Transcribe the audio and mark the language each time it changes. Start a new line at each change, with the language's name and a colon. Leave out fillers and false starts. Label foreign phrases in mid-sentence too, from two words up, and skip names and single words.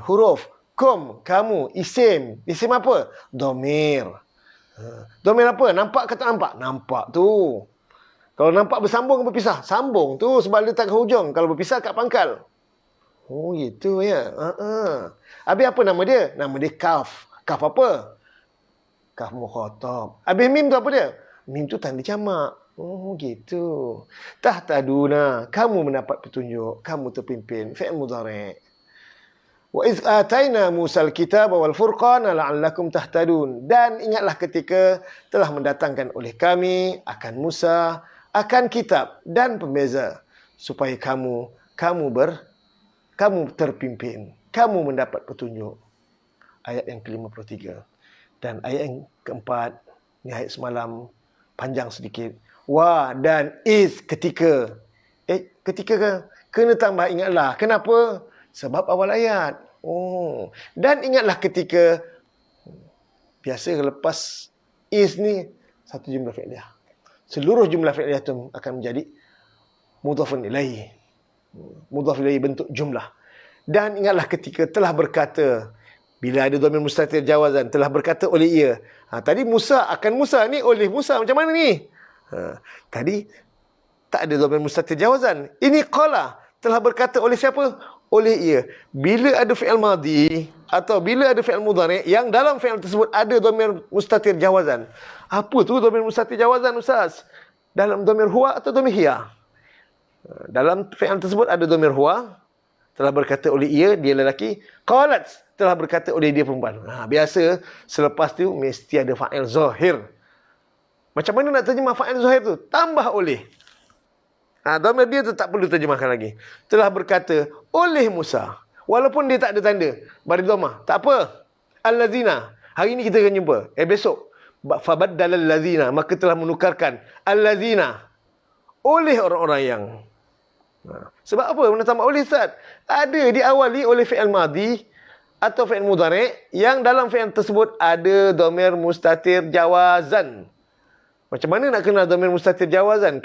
Malay: Huruf kum, kamu, isim. Isim apa? Domir. Domir apa? Nampak ke tak nampak? Nampak tu. Kalau nampak bersambung ke berpisah? Sambung tu sebab letak ke hujung. Kalau berpisah kat pangkal. Oh gitu ya. Habis apa nama dia? Nama dia kaf. Kaf apa? Kaf mukhatab. Habis mim tu apa dia? Mim tu tanda jamak. Oh gitu. Tahtaduna, kamu mendapat petunjuk, kamu terpimpin. Fi'il mudhari'.
Arabic: وإذ آتينا موسى الكتاب والفرقان لعلكم تهتدون.
Malay: Dan ingatlah ketika telah mendatangkan oleh kami akan Musa, akan kitab dan pembeza supaya kamu terpimpin, kamu mendapat petunjuk. Ayat yang ke-53. Dan ayat yang keempat, ni ayat semalam, panjang sedikit. Wa dan is ketika. Ketika ke? Kena tambah ingatlah. Kenapa? Sebab awal ayat. Oh. Dan ingatlah ketika. Biasa lepas is ni satu jumlah fi'liyah. Seluruh jumlah fi'liyah itu akan menjadi mudhafun ilaihi. Mudhaf ilaihi bentuk jumlah. Dan ingatlah ketika telah berkata, bila ada dhamir mustatir jawazan, telah berkata oleh ia. Tadi Musa, akan Musa ni oleh Musa. Macam mana ni? Tadi tak ada dhamir mustatir jawazan. Ini qala, telah berkata oleh siapa? Oleh ia. Bila ada fi'il madhi atau bila ada fi'il mudhari' yang dalam fi'il tersebut ada dhamir mustatir jawazan. Apa tu dhamir mustatir jawazan, Ustaz? Dalam dhamir huwa atau dhamir hiya? Dalam fi'il tersebut ada dhamir huwa, telah berkata oleh ia, dia lelaki. Qalat, telah berkata oleh dia perempuan. Biasa selepas tu mesti ada fa'il zahir. Macam mana nak terjemah fa'il zahir tu? Tambah oleh. Dhamir dia tu tak perlu terjemahkan lagi. Telah berkata oleh Musa. Walaupun dia tak ada tanda baris dhammah, tak apa. Allazina. Hari ni kita akan jumpa. Besok.
Arabic: فبدل الذين.
Malay: Maka telah menukarkan allazina oleh orang-orang yang. Sebab apa mana tambah oleh, Ustaz? Ada diawali oleh fi'il madhi atau fi'il mudhari' yang dalam fi'il tersebut ada dhamir mustatir jawazan. Macam mana nak kenal dhamir mustatir jawazan?